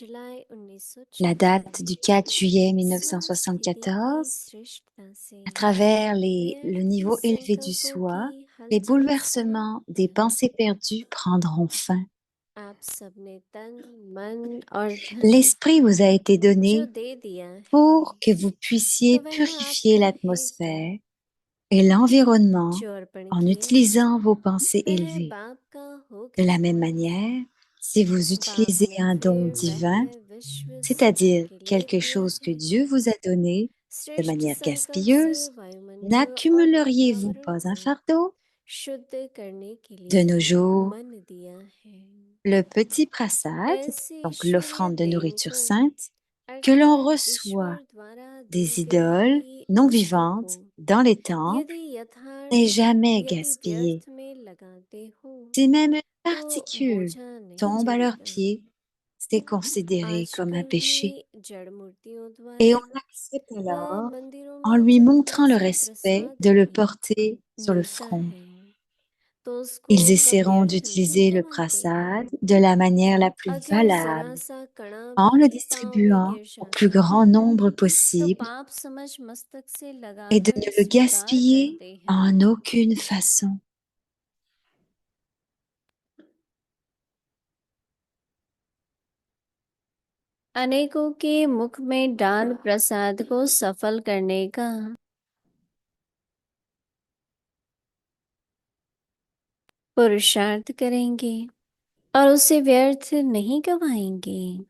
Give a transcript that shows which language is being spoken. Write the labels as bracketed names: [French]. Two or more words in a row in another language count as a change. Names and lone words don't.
[Hindi] जुलाई [French] la date du 4 juillet [Hindi] 1994 की [French] 1974, [Hindi] श्रेष्ठता से [French] à travers le [Hindi] व्यर्थ [French] niveau élevé du [Hindi] संकल्पों [French] soi, [Hindi] की [French] les [Hindi] हलचल [French] bouleversements [Hindi] समाप्त [French] des [Hindi] करें। [French] pensées perdues prendront fin. [Hindi] आप सबने तन, मन और धन [French] L'esprit vous a été [Hindi] जो [French] donné [Hindi] दे दिया है, [French] pour que vous puissiez [Hindi] तो वह [French] purifier [Hindi] आपका है [French] l'atmosphère [Hindi] क्या? [French] et l'environnement [Hindi] जो अर्पण [French] en [Hindi] किया [French] utilisant vos pensées [Hindi] वह [French] élevées. [Hindi] बाप का हो [French] De la [Hindi] गया। [French] même manière, si vous [Hindi] बाप [French] utilisez [Hindi] ने [French] un don [Hindi] फिर [French] divin, [Hindi] वह विश्व सदा [French] c'est-à-dire [Hindi] के लिए [French] quelque [Hindi] दिया [French] chose que [Hindi] है। [French] Dieu vous a donné de [Hindi] श्रेष्ठ [French] manière [Hindi] संकल्प से [French] gaspilleuse, [Hindi] वायुमंडल और [French] n'accumuleriez-vous [Hindi] वातावरण [French] pas un [Hindi] को [French] fardeau? [Hindi] शुद्ध करने के [French] De [Hindi] लिए [French] nos jours, [Hindi] मन दिया है। [French] le petit prasad, [Hindi] ऐसी [French] donc [Hindi] ईश्वरीय [French] l'offrande de [Hindi] देन [French] nourriture [Hindi] को [French] sainte, que l'on [Hindi] अर्थात [French] reçoit [Hindi] ईश्वर द्वारा दी [French] des [Hindi] गई [French] idoles [Hindi] हुई [French] non [Hindi] वस्तु को [French] vivantes dans les temples [Hindi] यदि [French] n'est [Hindi] यथार्थ [French] jamais [Hindi] यदि [French] gaspillé. [Hindi] व्यर्थ में लगाते हो [French] Si même une [Hindi] तो [French] particule [Hindi] बोझा नहीं [French] tombe à leurs [Hindi] चढ़ेगा। [French] pieds, c'est considéré comme un [Hindi] आजकल [French] péché. [Hindi] भी जड़ मूर्तियों [French] Et [Hindi] द्वारा [French] on accepte [Hindi] व [French] alors [Hindi] मंदिरों [French] en [Hindi] में [French] lui [Hindi] जब [French] montrant [Hindi] थोड़ा [French] le [Hindi] सा [French] respect [Hindi] प्रसाद [French] de le [Hindi] भी [French] porter sur le [Hindi] मिलता [French] front. [Hindi] है तो उसको [French] Ils [Hindi] कब [French] essaieront [Hindi] व्यर्थ नहीं [French] d'utiliser le [Hindi] गवाते [French] prasad [Hindi] हैं। [French] de la manière la plus [Hindi] अगर जरा [French] valable [Hindi] सा कणा [French] en le [Hindi] भी पाँव में [French] distribuant [Hindi] गिर [French] au plus [Hindi] जाता [French] grand [Hindi] है [French] nombre [Hindi] तो [French] possible [Hindi] पाप समझ मस्तक से [French] et de [Hindi] लगाकर [French] ne le [Hindi] स्वीकार [French] gaspiller [Hindi] करते [French] en [Hindi] हैं। [French] aucune façon. [Hindi] अनेकों के मुख में डाल प्रसाद को सफल करने का पुरुषार्थ करेंगे और उसे व्यर्थ नहीं गवाएंगे।